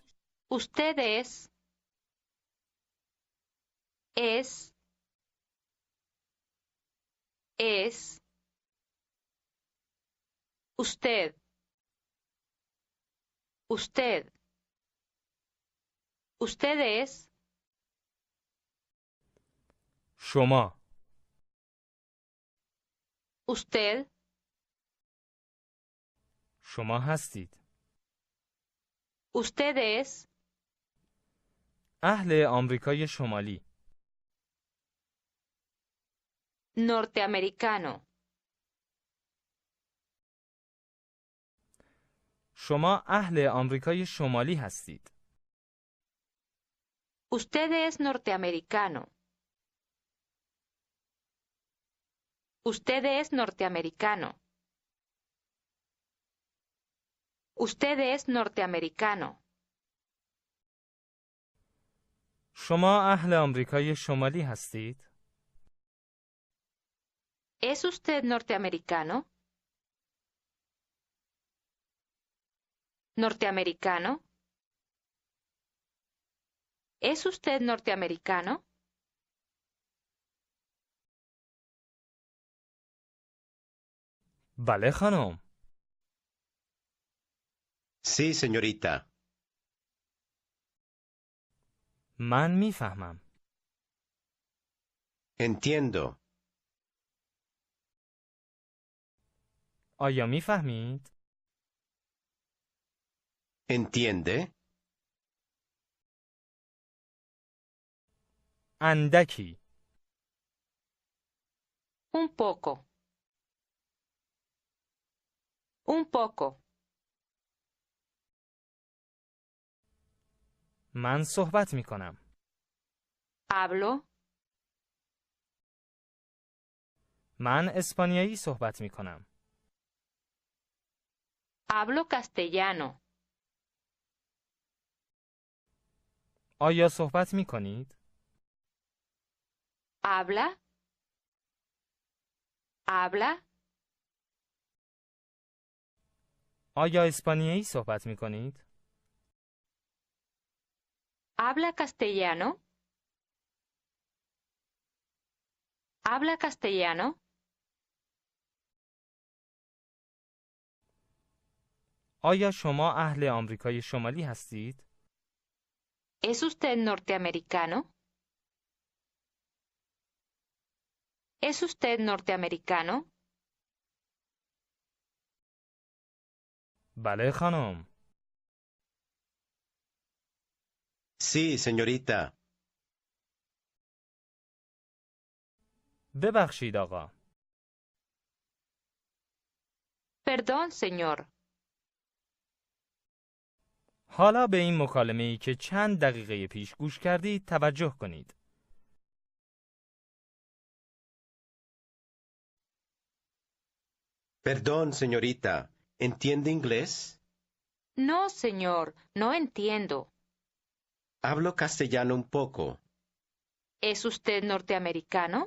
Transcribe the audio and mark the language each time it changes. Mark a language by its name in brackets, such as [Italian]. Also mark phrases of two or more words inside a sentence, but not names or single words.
[Spanish] Usted es. Es. Es. Usted. Usted. Usted es. [Persian] شما. [Spanish] Usted. [Persian] شما هستید. [Spanish] Usted es. [Persian] اهل آمریکای شمالی. [Spanish] Norteamericano. [Persian] شما اهل آمریکای شمالی هستید. [Spanish] Usted es norteamericano. Usted es norteamericano. Usted es norteamericano. [Persian] شما اهل آمریکای شمالی هستید. [Spanish] ¿Es usted norteamericano? ¿Norteamericano? ¿Es usted norteamericano? [Persian] بله خانم. [Spanish] Sí, señorita. [Persian] من میفهمم. [Spanish] Entiendo. [Persian] آیا میفهمید؟ [Spanish] ¿Entiende? [Persian] اندکی. [Spanish] Un poco. Un poco. [Persian] من صحبت می کنم. [Spanish] Hablo. [Persian] من اسپانیایی صحبت می کنم. [Spanish] Hablo castellano. [Persian] آیا صحبت می کنید؟ [Spanish] Habla. Habla. [Persian] آیا اسپانیایی صحبت می کنید؟ [Spanish] ¿Habla castellano? ¿Habla castellano? [Persian] آیا شما اهل آمریکای شمالی هستید؟ [Spanish] ¿Es usted norteamericano? ¿Es usted norteamericano? [Persian] بله خانم. [Spanish] Sí, señorita. [Persian] ببخشید آقا. [Spanish] Perdón, señor. [Persian] حالا به این مکالمه‌ای که چند دقیقه پیش گوش کردید توجه کنید. [Spanish] Perdón, señorita. ¿Entiende inglés? No, señor, no entiendo. Hablo castellano un poco. ¿Es usted norteamericano?